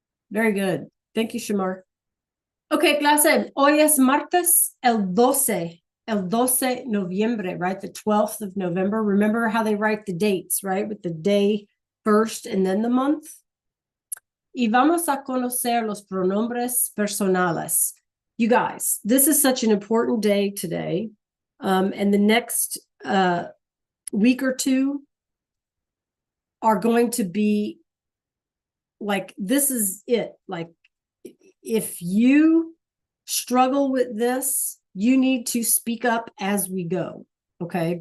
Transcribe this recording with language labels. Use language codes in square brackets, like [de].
[en] Very good. Thank you, Shamar. Okay, clase. [es] Hoy es martes el 12 noviembre, [en] right? The 12th of November. Remember how they write the dates, right? With the day first and then the month. [es] Y vamos a conocer los pronombres personales. [en] You guys, this is such an important day today. And the next week or two are going to be like, this is it. Like, if you struggle with this, you need to speak up as we go. Okay.